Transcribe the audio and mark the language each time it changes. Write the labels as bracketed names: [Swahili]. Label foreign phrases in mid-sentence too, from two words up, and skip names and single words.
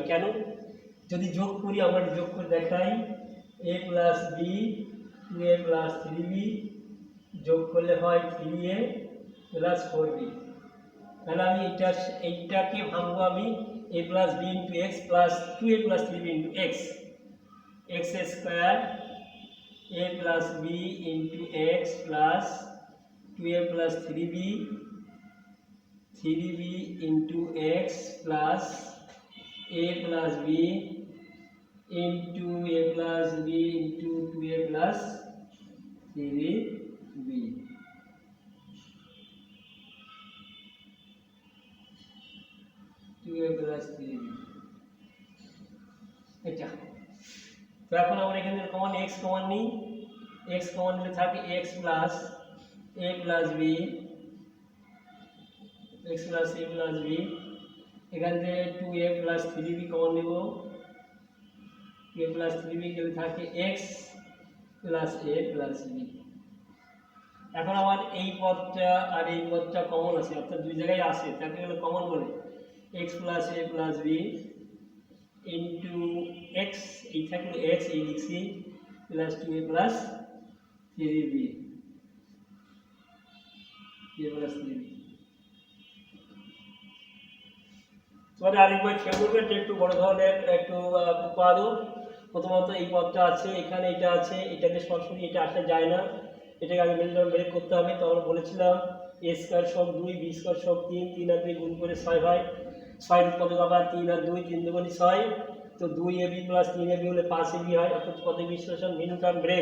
[Bangla] কেন? যদি যোগ করি, আমরা যোগ করে দেখাই, [English] a plus b 2a plus 3b [Bangla] যোগ করলে হয় [English] 3a plus 4b. [Bangla] তাহলে আমি এইটাকে ভাঙবো আমি [English] a plus b into x plus 2a plus 3b into x, x square a plus b into x plus 2a plus 3b into x plus a plus b into a plus b into 2a plus 3b। [Bangla] এটা তো এখন আমরা এখানে কমন x কমন নিই, x কমন নিলে থাকে [English] x plus a plus b, x plus a plus b, [Bangla] এখান থেকে [English] 2a plus 3b [Bangla] কমন নেব, [English] 2a plus 3b [Bangla] গেলে থাকে [English] x plus a plus b। [Bangla] এখন আমার এই পদটা আর এই পদটা কমন আছে, অর্থাৎ দুই জায়গায় আছে, তাকে গেলে কমন বলে [English] x plus a plus b into x, [Bangla] এই থাকলো x, এই লিখছি প্লাস [English] 2a plus 3b, a plus 3b। [Bangla] তোমাদের আরেকবার খেয়াল করবে, এটা একটু বড় ধরনের একটু উৎপাদক। প্রথমত এই পদটা আছে, এখানে এটা আছে, এটাকে সরাসরি এটা আসা যায় না, এটাকে আগে [English] middle term break [Bangla] করতে হবে। তো আমরা বলেছিলাম a স্কয়ার সব 2 b স্কয়ার সব 3 3 আর 2 গুণ করে 6 হয়, 6 এর পদক আবার 3 আর 2 3 দুগুণে 6, তো [English] 2ab plus 3ab [Bangla] হলে 5ab হয়, অর্থাৎ পদে বিশ্লেষণ [English] middle term break.